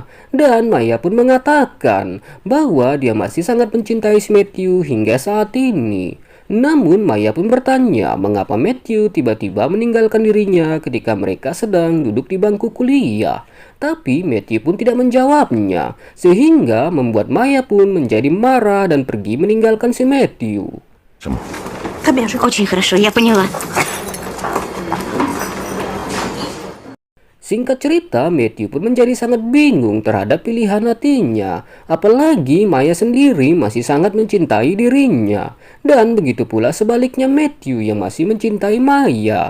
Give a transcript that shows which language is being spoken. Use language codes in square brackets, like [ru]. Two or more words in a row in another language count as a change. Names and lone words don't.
[id] Dan Maya pun mengatakan bahwa dia masih sangat mencintai si Matthew hingga saat ini. Namun Maya pun bertanya mengapa Matthew tiba-tiba meninggalkan dirinya ketika mereka sedang duduk di bangku kuliah. Tapi Matthew pun tidak menjawabnya, sehingga membuat Maya pun menjadi marah dan pergi meninggalkan si Matthew. [ru] Очень хорошо, я поняла. [id] Singkat cerita, Matthew pun menjadi sangat bingung terhadap pilihan hatinya. Apalagi Maya sendiri masih sangat mencintai dirinya. Dan begitu pula sebaliknya Matthew yang masih mencintai Maya.